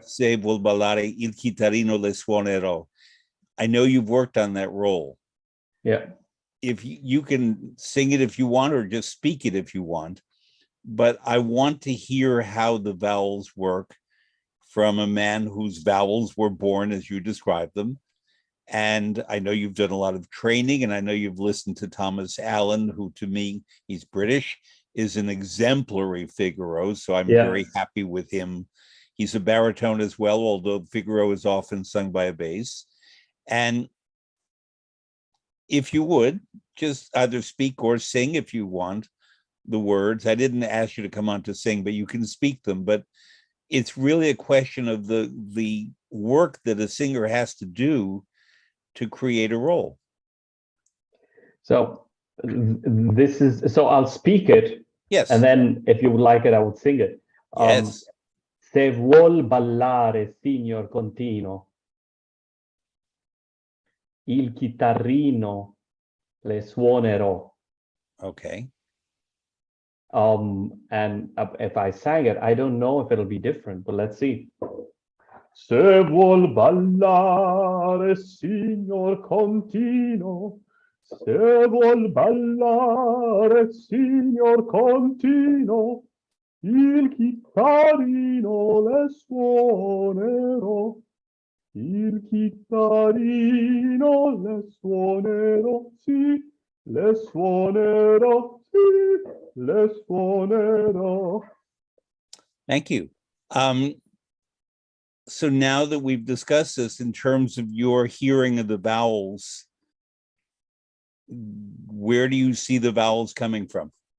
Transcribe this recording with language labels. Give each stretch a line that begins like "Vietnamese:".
Italian: Se vuol ballare il chitarrino le suonerò.
English: I know you've worked on that role. Yeah. If you can sing it if you want, or just speak it if you want, but I want to hear how the vowels work from a man whose vowels were born as you described them. And I know you've done a lot of training, and I know you've listened to Thomas Allen, who to me, he's British, is an exemplary Figaro. So I'm very happy with him. He's a baritone as well, although Figaro is often sung by a bass. And if you would, just either speak or sing if you want the words. I didn't ask you to come on to sing, but you can speak them. But it's really a question of the work that a singer has to do to create a role. So this is, so I'll speak it. Yes. And then if you would like it, I would sing it. Yes.
Italian: Se vuol ballare, signor Contino, il chitarrino le suonerò.
English: Okay. And if I sang it, I don't know if it'll be different, but let's see.
Italian: Se vuol ballare, signor Contino, se vuol ballare, signor Contino, il chitarrino le suonerò, il chitarrino le suonerò, sì, le suonerò, sì, le suonerò.
English: Thank you. So now that we've discussed this in terms of your hearing of the vowels, where do you see the vowels coming from?